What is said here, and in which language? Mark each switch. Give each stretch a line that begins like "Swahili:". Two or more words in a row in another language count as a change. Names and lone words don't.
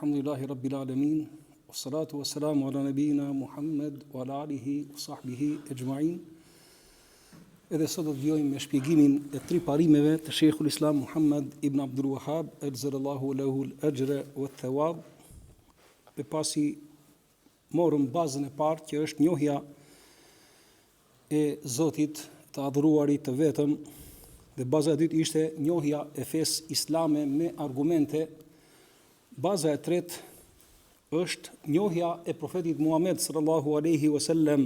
Arabic: الحمد لله رب العالمين والصلاة والسلام على نبينا محمد وعلى آله وصحبه أجمعين.
Albanian: Edhe sot do të vjojmë me shpjegimin e 3 parimeve të Sheikhul Islam Muhammad ibn Abdul Wahhab,
Arabic: أجزل الله له الأجر والثواب.
Albanian: E pasi morëm bazën e parë, që është njohja e Zotit të adhuruarit të vetëm, dhe baza e dytë ishte njohja e fesë islame me argumente. Baza e tretë është njohja e profetit Muhammed
Arabic: صلى الله عليه وسلم.